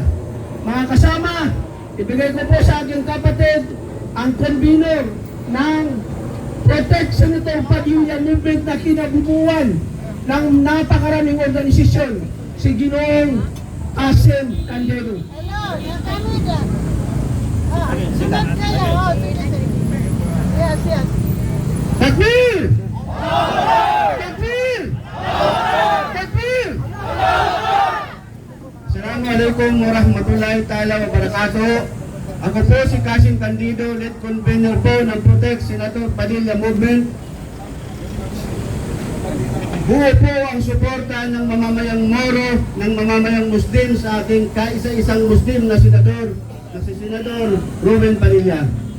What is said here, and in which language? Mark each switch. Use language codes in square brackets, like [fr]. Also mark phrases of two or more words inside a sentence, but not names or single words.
[tl] Mga kasama, ibigay ko po sa aking kapatid ang convener ng Protect Senator Padilla Movement na kinabubuan ng napakaraming organisasyon, si Ginoong Asen Candelo. Hello, yan kami dyan. Sunod kayo. Oh, sige, sige. [en] Yes, yes. [ar] تكبير! تكبير! Takbir! السلام عليكم ورحمة الله تعالى وبركاته. [tl] Ako po si Asen Candelo, [en] lead convener [tl] po ng Protect Senator Padilla Movement. Buo po ang suporta ng mamamayang Moro, ng mamamayang Muslim sa ating kaisa-isang Muslim na senador, na si Senador Robin Padilla.